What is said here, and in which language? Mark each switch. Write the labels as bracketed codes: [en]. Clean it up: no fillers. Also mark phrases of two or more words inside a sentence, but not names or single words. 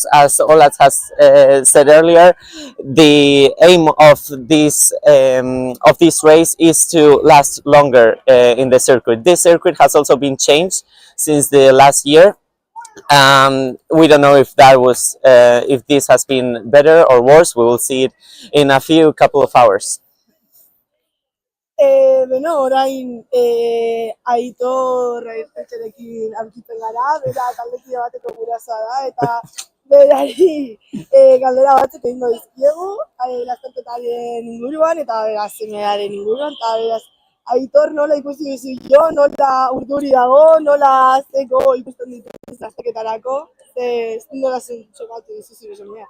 [en] As Olat has said earlier, the aim of this race is to last longer in the circuit. This circuit has also been changed since the last year. We don't know if that was if this has been better or worse. We will see it in a couple of hours. [eu] Orain Aitor Etxerekin aurkitzen gara, bera taldekide bateko gurasoa da, eta berari galdera batzuk egingo dizkiegu, lasterketaren inguruan eta bera semearen inguruan, eta beraz Aitor nola ikusi duzu jo, nola urduri dago, nola zeko ikusten dituz lasterketarako, nola txokatu duzu zure semea?